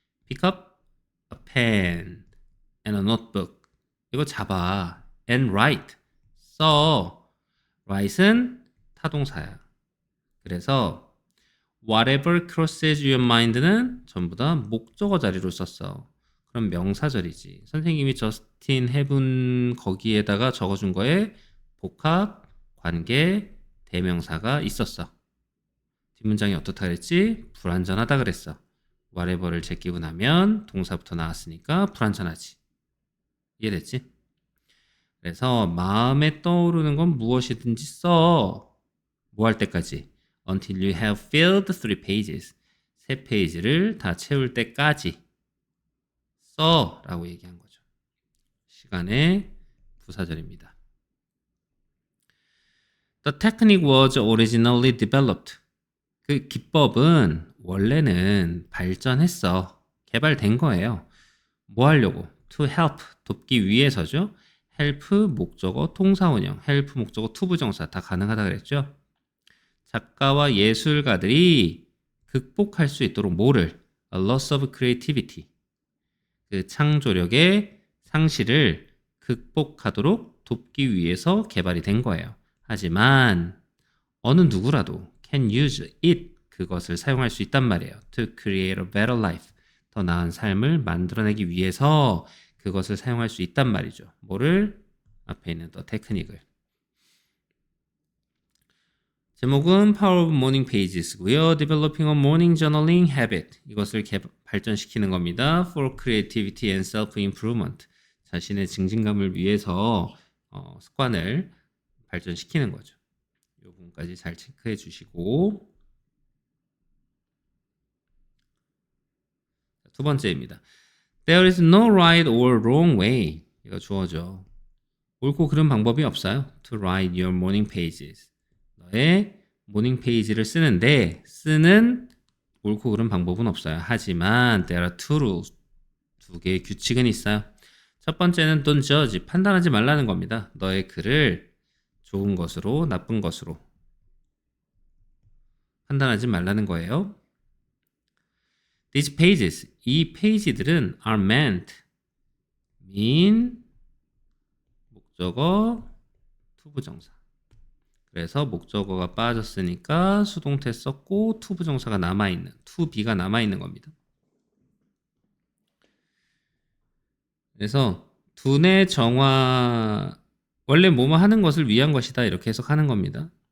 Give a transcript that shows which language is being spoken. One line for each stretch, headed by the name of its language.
English: Pick up a pen and a notebook.
Korean: 이거 잡아.
English: And write.
Korean: 써. write은 타동사야. 그래서
English: whatever crosses your mind
Korean: 는 전부 다 목적어 자리로 썼어. 그럼 명사절이지. 선생님이 저스틴 해분 거기에다가 적어준 거에 복합, 관계, 대명사가 있었어. 뒷문장이 어떻다 그랬지? 불완전하다 그랬어. whatever를 제끼고 나면 동사부터 나왔으니까 불완전하지. 이해됐지? 그래서 마음에 떠오르는 건 무엇이든지 써. 뭐 할 때까지?
English: Until you have filled 3 pages.
Korean: 3페이지를 다 채울 때까지 써 라고 얘기한 거죠. 시간의 부사절입니다.
English: The technique was originally developed.
Korean: 그 기법은 원래는 발전했어. 개발된 거예요. 뭐 하려고?
English: To help,
Korean: 돕기 위해서죠. help 목적어 통사원형, help 목적어 투부정사 다 가능하다 그랬죠. 작가와 예술가들이 극복할 수 있도록 뭐를?
English: A loss of creativity.
Korean: 그 창조력의 상실을 극복하도록 돕기 위해서 개발이 된 거예요. 하지만 어느 누구라도
English: can use it,
Korean: 그것을 사용할 수 있단 말이에요.
English: To create a better life,
Korean: 더 나은 삶을 만들어내기 위해서 그것을 사용할 수 있단 말이죠. 뭐를? 앞에 있는 the 테크닉을. 제목은
English: Power of Morning Pages
Korean: 고요.
English: Developing a Morning Journaling Habit.
Korean: 이것을 발전시키는 겁니다.
English: For creativity and self-improvement.
Korean: 자신의 증진감을 위해서 습관을 발전시키는 거죠. 이 부분까지 잘 체크해 주시고, 두 번째입니다.
English: There is no right or wrong way.
Korean: 이거 주어죠. 옳고 그른 방법이 없어요.
English: To write your morning pages.
Korean: 너의 모닝 페이지를 쓰는데 쓰는 옳고 그른 방법은 없어요. 하지만
English: there are 2 rules.
Korean: 2개의 규칙은 있어요. 첫 번째는
English: don't judge.
Korean: 판단하지 말라는 겁니다. 너의 글을 좋은 것으로 나쁜 것으로 판단하지 말라는 거예요.
English: These pages,
Korean: 이 페이지들은
English: are meant, mean, 목적어, 투부정사.
Korean: 그래서 목적어가 빠졌으니까 수동태 썼고 투부정사가 남아있는, to be가 남아있는 겁니다. 그래서 두뇌 정화, 원래 뭐뭐 하는 것을 위한 것이다 이렇게 해석하는 겁니다.